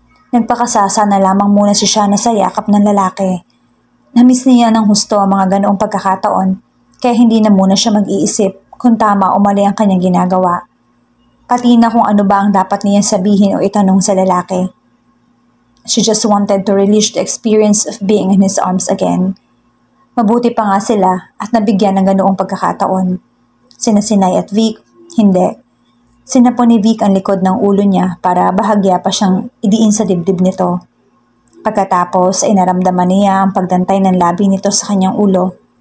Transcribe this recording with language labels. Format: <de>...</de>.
<tl>Nagpakasasa na lamang muna si Shana sa yakap ng lalaki. Namiss niya ng husto ang mga ganoong pagkakataon kaya hindi na muna siya mag-iisip kung tama o mali ang kanyang ginagawa. Pati na kung ano ba ang dapat niya sabihin o itanong sa lalaki.</tl> <en>She just wanted to relish the experience of being in his arms again.</en> <tl>Mabuti pa nga sila at nabigyan ng ganoong pagkakataon. Sina Sinay at Vic, hindi. Sinapo ni Vic ang likod ng ulo niya para bahagya pa siyang idiin sa dibdib nito. Pagkatapos ay naramdaman niya ang pagdantay ng labi nito sa kanyang ulo.</tl>